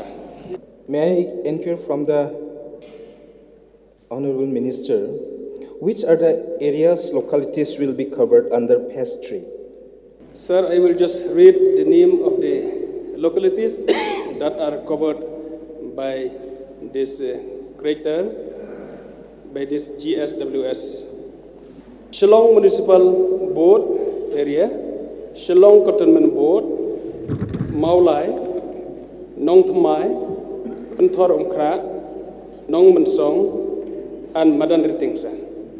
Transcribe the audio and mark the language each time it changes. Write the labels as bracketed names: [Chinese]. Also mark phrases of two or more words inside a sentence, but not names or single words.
[English] May I inquire from the Honorable Minister, which are the areas, localities will be covered under phase 3? Sir, I will just read the name of the localities that are covered by this crater, by this GSWS. Shillong Municipal Board area, Shillong Cantonment Board, Maulai, Nong Thamai, Anthor Ongkra, Nong Mansong, and Madan Riting, sir.